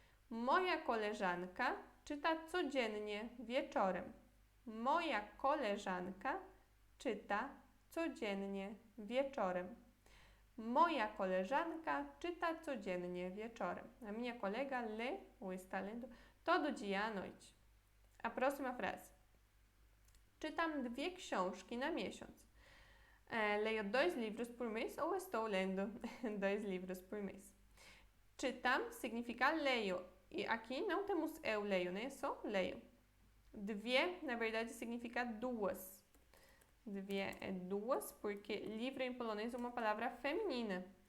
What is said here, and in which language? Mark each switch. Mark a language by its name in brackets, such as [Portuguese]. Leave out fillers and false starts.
[Polish] Moja koleżanka czyta codziennie wieczorem. Moja koleżanka czyta codziennie wieczorem. Moja koleżanka czyta codziennie wieczorem. [Portuguese] A minha colega lê ou está lendo todo dia à noite. A próxima frase. [Polish] Czytam 2 książki na miesiąc. [Portuguese] Leio 2 livros por mês ou estou lendo 2 livros por mês. Czytam significa leio. E aqui não temos eu leio, né? Só leio. Dwie, na verdade, significa duas. Dwie é duas, porque livro em polonês é uma palavra feminina.